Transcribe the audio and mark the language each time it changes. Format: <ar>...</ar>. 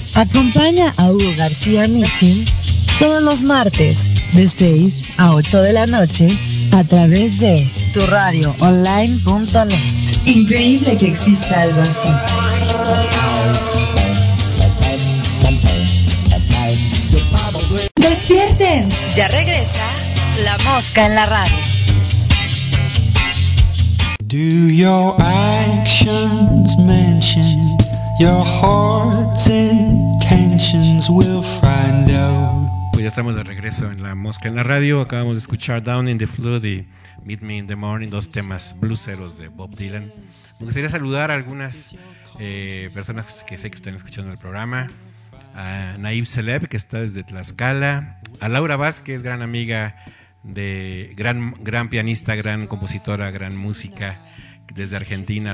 <es>Acompaña a Hugo García Michin todos los martes de 6 a 8 de la noche a través de turadioonline.net. Increíble que exista algo así. ¡Despierten! Ya regresa La Mosca en la Radio.</es> <en>Do your actions mention your heart's intentions? We'll find out.</en> <es>Pues ya estamos de regreso en La Mosca en la Radio. Acabamos de escuchar Down in the Flood y Meet Me in the Morning, dos temas blueseros de Bob Dylan. Me gustaría saludar a algunas personas que sé que están escuchando el programa. A Naib Celeb, que está desde Tlaxcala. A Laura Vázquez, gran amiga de gran pianista, gran compositora, gran música desde Argentina.</es>